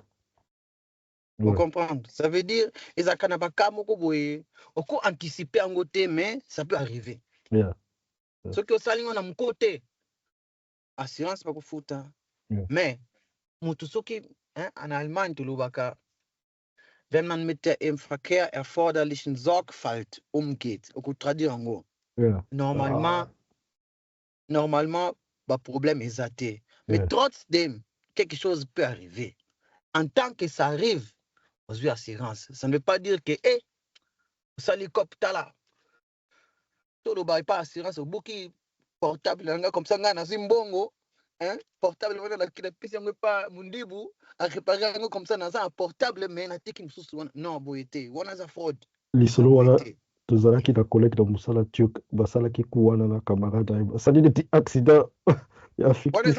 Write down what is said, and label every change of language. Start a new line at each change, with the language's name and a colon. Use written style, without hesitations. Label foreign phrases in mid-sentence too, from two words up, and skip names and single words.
French: comprendre ça veut dire
Lingala: ezalaka na baka moko boye oko anticiper yango te
French: mais ça peut arriver
Lingala: soki osali ngo na moko te assurance bakofuta mais moto soki
French: en Allemagne
Lingala: tolobaka
German: wenn man mit der im Verkehr erforderlichen Sorgfalt umgeht
Lingala: okutraduire yango
French: normalement problème
Lingala: eza te
French: mais trotzdem quelque chose peut arriver en tant que ça arrive aux assurances ça ne veut pas dire que
Lingala: osali copta là toloba
French: pas assurance
Lingala: obuki portable nanga
French: comme ça
Lingala: nga na zimbongo portable wana na pesi yango pa mundibu aréparer yango
French: comme ça
Lingala: naza
French: un portable mais
Lingala: na tiki mosusu wana
French: non boye
Lingala: te wana za fraud lisolo wana tozalaki na collègue na mosala turc basalaki ku wana na camarade na ye basali neti accident ya fictif